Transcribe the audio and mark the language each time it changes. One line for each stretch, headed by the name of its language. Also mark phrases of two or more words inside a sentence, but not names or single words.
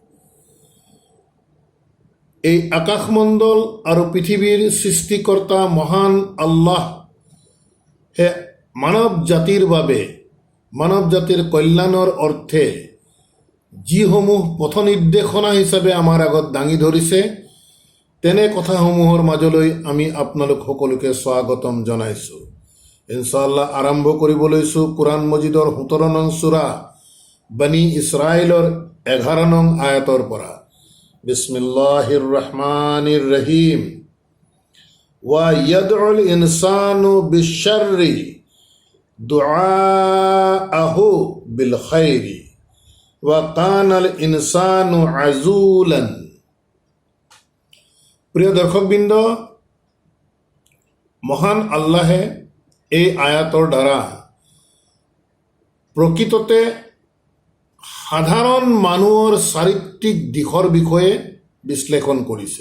Assamese: এই আকাশমণ্ডল আৰু পৃথিৱীৰ সৃষ্টিকৰ্তা মহান আল্লাহ হে মানৱ জাতিৰ বাবে, মানৱ জাতিৰ কল্যাণৰ অৰ্থে যিসমূহ পথ নিৰ্দেশনা হিচাপে আমাৰ আগত দাঙি ধৰিছে, তেনে কথাসমূহৰ মাজলৈ আমি আপোনালোক সকলোকে স্বাগতম জনাইছোঁ। ইনশাআল্লাহ আৰম্ভ কৰিব লৈছোঁ কোৰআন মজিদৰ 17 নং সূৰা বনি ইছৰাইলৰ 11 নং আয়াতৰ পৰা।
Arabic: بسم الله الرحمن الرحيم. ويدع الإنسان بالشر دعاءه بالخير وكان الإنسان عجولا.
Assamese: প্রিয় দর্শকবৃন্দ, মহান আল্লাহে এই আয়াতৰ দ্বাৰা প্ৰকৃততে সাধাৰণ মানুহৰ চাৰিত্ৰিক দিশৰ বিষয়ে বিশ্লেষণ কৰিছে।